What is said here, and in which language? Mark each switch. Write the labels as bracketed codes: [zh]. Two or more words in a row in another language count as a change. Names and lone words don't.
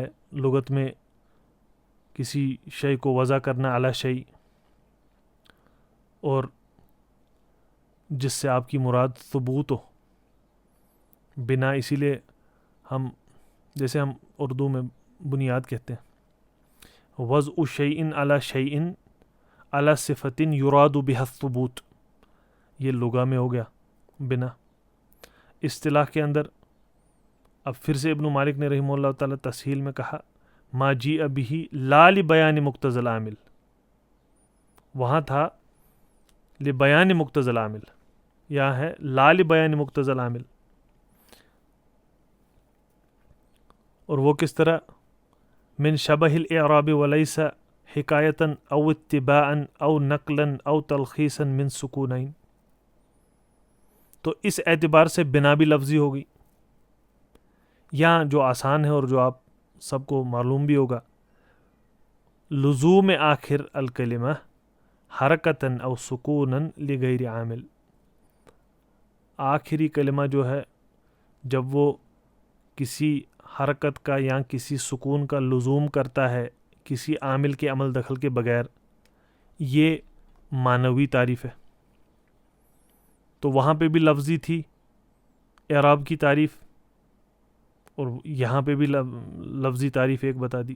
[ur] لغت میں کسی شے کو وضع کرنا [ar] علی شیء، [ur] اور جس سے آپ کی مراد ثبوت ہو. بنا اسی لیے ہم، جیسے ہم اردو میں بنیاد کہتے ہیں، [ar] وضع شیء علی شیء علی صفت یراد بها الثبوت، [ur] یہ لغہ میں ہو گیا بنا. اصطلاح کے اندر اب پھر سے ابن مالک نے رحمہ اللہ تعالی تسہیل میں کہا [ar] ما جیء به لا لبیان مقتضی العامل. [ur] وہاں تھا [ar] لبیان مقتضی العامل، [ur] یہاں ہے [ar] لا لبیان مقتضی العامل. [ur] اور وہ کس طرح؟ [ar] من شبہ الاعراب ولیس حکایتا او اتباعا او نقلا او تلخیصا من سکونین. [ur] تو اس اعتبار سے بنا بھی لفظی ہوگی. یہاں جو آسان ہے اور جو آپ سب کو معلوم بھی ہوگا، [ar] لزوم آخر الکلمہ حرکتا او سکونا لغیر عامل. [ur] آخری کلمہ جو ہے جب وہ کسی حرکت کا یا کسی سکون کا لزوم کرتا ہے کسی عامل کے عمل دخل کے بغیر، یہ معنوی تعریف ہے. تو وہاں پہ بھی لفظی تھی اعراب کی تعریف، اور یہاں پہ بھی لفظی تعریف ایک بتا دی.